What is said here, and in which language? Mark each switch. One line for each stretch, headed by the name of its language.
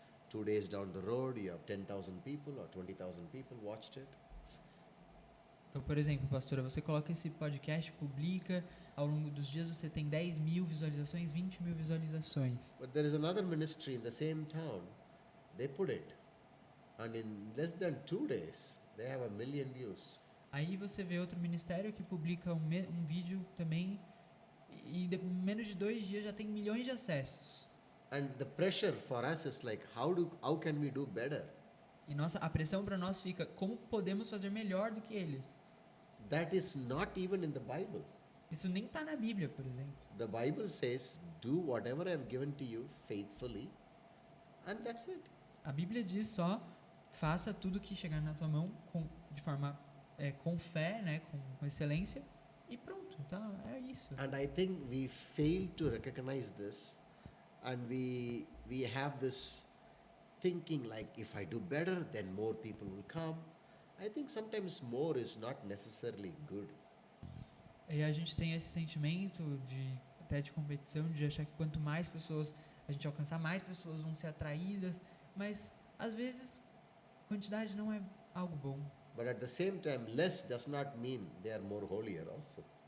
English: 2 days down the road, you have 10,000 people or 20,000 people watched it.
Portuguese: Então, por exemplo, pastora, você coloca esse podcast, publica, ao longo dos dias você tem 10 mil visualizações, 20 mil visualizações.
English: But there is another ministry in the same town. They put it, and in less than 2 days, they have 1 million views.
Portuguese: Aí você vê outro ministério que publica um vídeo também, e menos de 2 dias já tem milhões de acessos.
English: And the pressure for us is like, how can we do better?
Portuguese: E a pressão para nós fica, como podemos fazer melhor do que eles?
English: That is not even in the Bible.
Portuguese: Isso nem está na Bíblia, por exemplo.
English: The Bible says, do whatever I have given to you faithfully, and that's it.
Portuguese: A Bíblia diz só, faça tudo que chegar na tua mão de forma com fé, né, com excelência, e pronto, tá? É isso.
English: And I think we fail to recognize this, and we have this thinking like, if I do better, then more people will come. I think sometimes more is not necessarily good.
Portuguese: E a gente tem esse sentimento até de competição, de achar que quanto mais pessoas a gente alcançar, mais pessoas vão ser atraídas, mas às vezes quantidade não é algo bom.
English: But at the same time, less does not mean they are more holier also.